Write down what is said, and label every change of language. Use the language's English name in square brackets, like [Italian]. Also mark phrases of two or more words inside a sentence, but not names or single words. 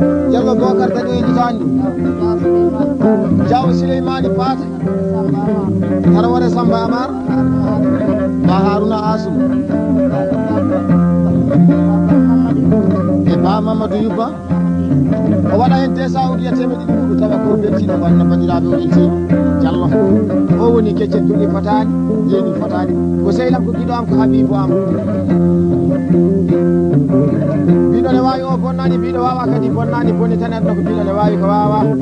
[Fula] Diallo Bocar tagi o yejjitaani. Diaw Souleymani Paté. Tarawore Samba Amar. Ba Haruna Asou. E Ba Mamadou Yubba. O waɗa hen [French] deux cent ou bien [Fula] temedde ɗiɗi ɓuuɗu tawa ko beltiɗo wanno bandiraɓe o welti Diallo. O woni keccel jogi fotani, jeeɗi fotani. Ko sehlam ko giɗo am ko Habibou am. Mbiɗo ne wawi o bonnani, mbiɗo wawa kadi bonnani, bonni tan aduna ko mbiɗo ne wawi ko wawa.